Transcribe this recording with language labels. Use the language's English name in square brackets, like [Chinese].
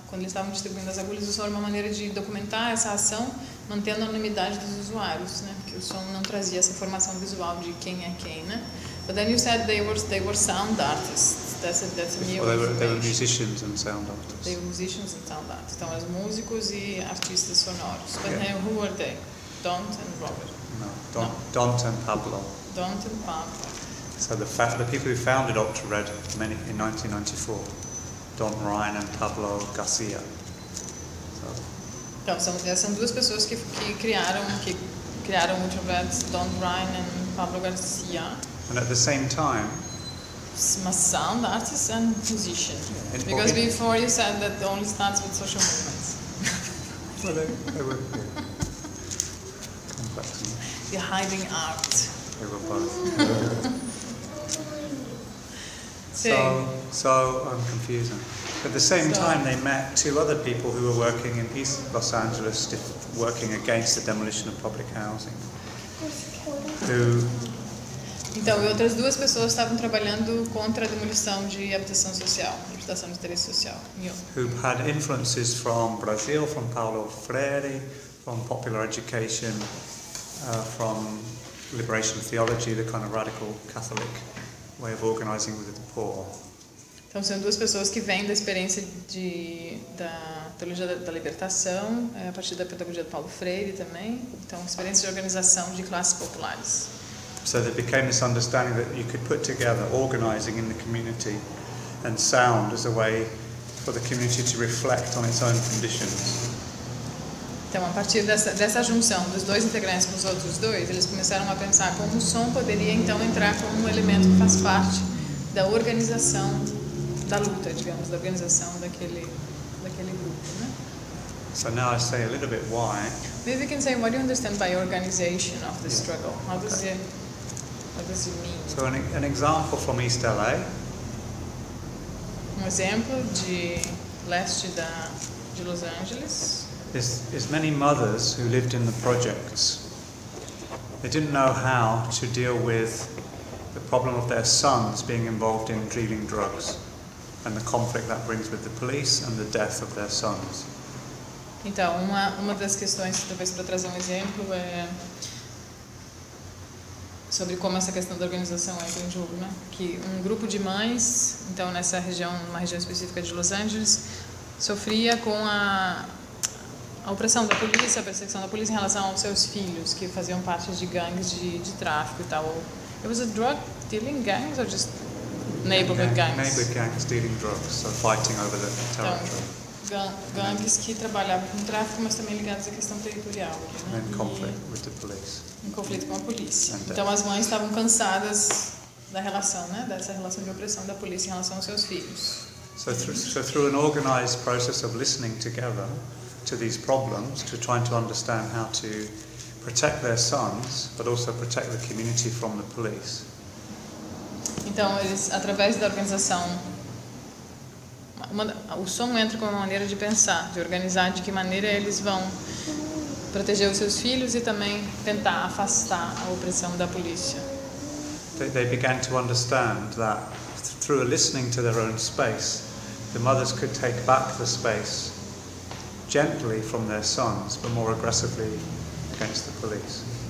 [Portuguese] Quando eles estavam distribuindo as agulhas, o som era uma maneira de documentar essa ação, mantendo a anonimidade dos usuários, né, porque o som não trazia essa informação visual de quem é quem, né. [English] But then you said they were sound artists. That's a new information. Well, they were musicians and sound artists. They were musicians and sound artists. [Portuguese] Então, as músicos e artistas sonoros. [English] But then who were they? Dont and Robert. No. Dont and Pablo. Dont and Pablo. So the people who founded UltraRed in 1994, Dont Ryan and Pablo Garcia. [Portuguese] So. Então, são duas pessoas que criaram UltraRed, Dont Ryan and Pablo Garcia. [English] And at the same time, sound artist and musician. In because before you said that it only starts with social movements. Well, I work here. Come back to me. You're hiding art. I work both. So I'm confusing. At the same time, they met two other people who were working in East Los Angeles, working against the demolition of public housing. Who? [Portuguese] Então, e outras duas pessoas estavam trabalhando contra a demolição de habitação social, habitação de interesse social. [English] Who had influences from Brazil, from Paulo Freire, from popular education, from liberation theology, the kind of radical Catholic way of organizing with the poor. [Portuguese] Então, são duas pessoas que vêm da experiência da teologia da libertação, a partir da pedagogia de Paulo Freire também. Então, experiência de organização de classes populares. [English] So there became this understanding that you could put together organizing in the community and sound as a way for the community to reflect on its own conditions. [Portuguese] Então, a partir dessa junção dos dois integrantes com os outros dois, eles começaram a pensar como o som poderia, então, entrar como um elemento que faz parte da organização da luta, digamos, da organização daquele grupo, né? [English] So now I say a little bit why. Maybe you can say, what do you understand by organization of the struggle? How does it, what does it mean? So an example from East LA. [Portuguese] Um exemplo de leste de Los Angeles. [English] Is many mothers who lived in the projects. They didn't know how to deal with the problem of their sons being involved in dealing drugs and the conflict that brings with the police and the death of their sons. [Portuguese] Então, uma das questões, talvez para trazer um exemplo, é sobre como essa questão da organização entra em jogo, né? Que um grupo de mães, então nessa região, uma região específica de Los Angeles, sofria com a opressão da polícia, a perseguição da polícia em relação aos seus filhos, que faziam parte de gangues de tráfico e tal. [English] It was a drug dealing gangs or just neighborhood gangs? Neighborhood gangs dealing drugs, so fighting over the territory. [Portuguese] Então, gangues que trabalhavam com tráfico, mas também ligados à questão territorial. [English] Né? And conflict with the police. [Portuguese] Um conflito com a polícia. Então as mães estavam cansadas da relação, né? Dessa relação de opressão da polícia em relação aos seus filhos. [English] So through an organized process of listening together to these problems, to trying to understand how to protect their sons, but also protect the community from the police. [Portuguese] Então, eles, através da organização, o som entra como uma maneira de pensar, de organizar, de que maneira eles vão proteger os seus filhos e também tentar afastar a opressão da polícia. [English] They began to understand that through listening to their own space, the mothers could take back the space gently from their sons, but more aggressively against the police.